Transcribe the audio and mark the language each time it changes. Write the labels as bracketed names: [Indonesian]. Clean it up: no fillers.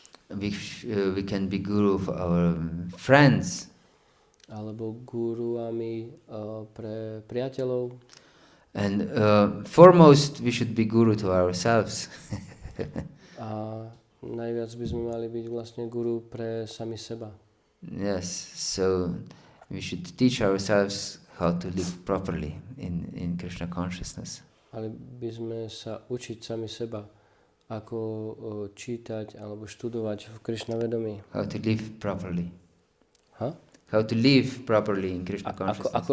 [English] We can be guru of our friends. [Slovak] Alebo guruami pre priateľov. [English] And foremost we should be guru to ourselves. [Slovak] A najviac by sme mali byť vlastne guru pre sami seba. [English] Yes, so we should teach ourselves how to live properly in Krishna consciousness. [Slovak] Ale by sme sa učiť sami seba, ako čítať alebo študovať v Krishna vedomí. [English] How to live properly. Huh? How to live properly in Krishna consciousness.